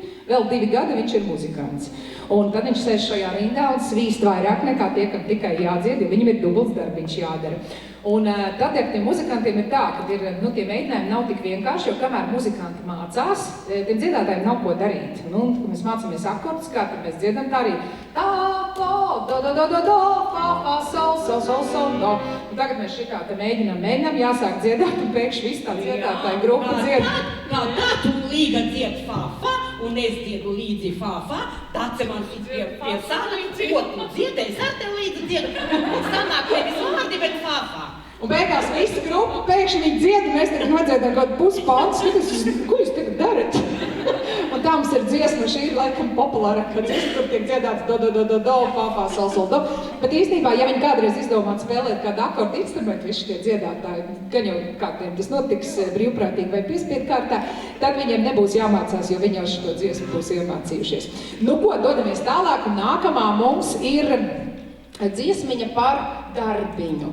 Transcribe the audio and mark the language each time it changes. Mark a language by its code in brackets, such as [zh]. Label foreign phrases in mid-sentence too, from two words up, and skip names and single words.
[lv] Vēl 2 gadi viņš ir muzikants. Un tad viņš sēž šajā rindā un svīst vairāk nekā tie, kam tikai jādzied, jo viņam ir dubults darbiņš jādara. Un tad ar tiem muzikantiem ir tā, ka tie mēģinājumi nav tik vienkārši, jo kamēr muzikanti mācās, tiem dziedātājiem nav ko darīt. Nu, kad mēs mācāmies akordus, kā tad mēs dziedam tā arī tā, do, fa, fa, sol, do. Un tagad mēs šitā te mēģinām, jāsāk dziedāt, un pēkšņi viss tā dziedātāja grupa dzied. Jā, tā tu līga dzied fa, fa, un es dziedu līdzi fa, fa, tāds man šis pie sāna, ko tu dziedēs, ar tev līdzi dziedu, un sanāk nevis vārdi, bet fa, fa. Un beigās visa grupa, pēkšņi viņi dzied, un mēs tagad nodziedām kaut puspāns, ko jūs tagad darat? Un tā mums ir dziesma, šī ir laikam populārākā dziesma, kur tiek dziedāts do, fa, fa, sol, do. Bet īstenībā, ja viņi kādreiz izdomātu spēlēt kādu akordu instrumentu, visi šie dziedātāji, gan jau kādiem tas notiks brīvprātīgi vai piespiedu kārtā, tad viņiem nebūs jāmācās, jo viņi jau šo dziesmu būs iemācījušies. Nu ko, dodamies tālāk, un nākamā mums ir dziesmiņa par darbiņu.